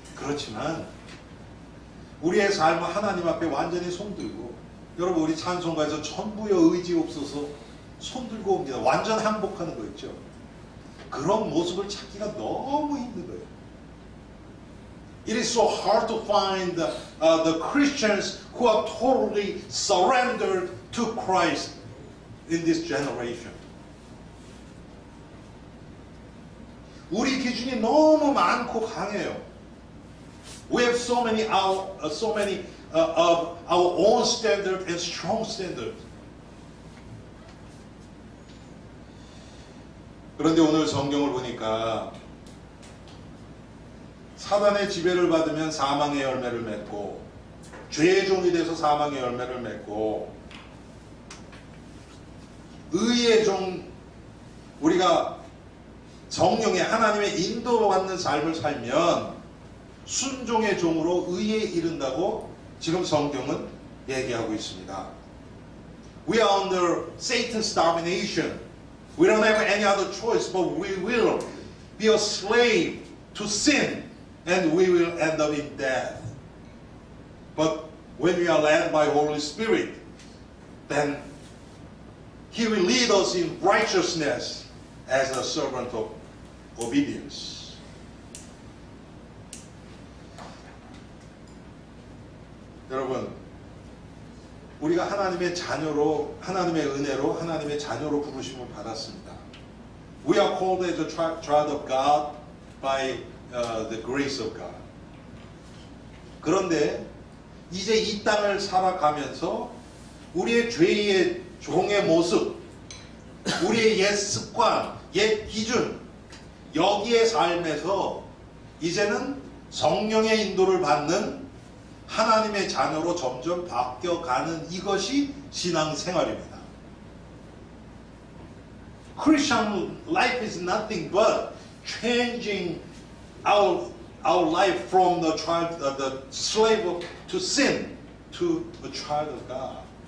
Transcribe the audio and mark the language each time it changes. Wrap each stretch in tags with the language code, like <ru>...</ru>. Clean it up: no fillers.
<ko>그렇지만 우리의 삶은 하나님 앞에 완전히 손들고, 여러분, 우리 찬송가에서 천부여 의지 없어서 손들고 옵니다. 완전 항복하는 거 있죠. 그런 모습을 찾기가 너무 힘든 거예요.</ko> <en>It is so hard to find the Christians who are totally surrendered to Christ in this generation.</en> <ko>우리 기준이 너무 많고 강해요.</ko> <en>We have so many of our own standard and strong standard.</en> <ko>그런데 오늘 성경을 보니까 사단의 지배를 받으면 사망의 열매를 맺고, 죄의 종이 돼서 사망의 열매를 맺고, 의의 종, 우리가 성령의 하나님의 인도받는 삶을 살면 순종의 종으로 의에 이른다고 지금 성경은 얘기하고 있습니다.</ko> <en>We are under Satan's domination. We don't have any other choice, but we will be a slave to sin, and we will end up in death. But when we are led by Holy Spirit, then He will lead us in righteousness as a servant of obedience.</en> <ko>여러분, 우리가 하나님의 자녀로, 하나님의 은혜로, 하나님의 자녀로 부르심을 받았습니다.</ko> <en>We are called as a child of God by the grace of God.</en> <ko>그런데 이제 이 땅을 살아가면서 우리의 죄의 종의 모습, 우리의 옛 습관, 옛 기준, 여기에 삶에서 이제는 성령의 인도를 받는 하나님의 자녀로 점점 바뀌어가는 이것이 신앙생활입니다.</ko> <en>Christian life is nothing but changing our life from the slave to sin to a child of God.</en>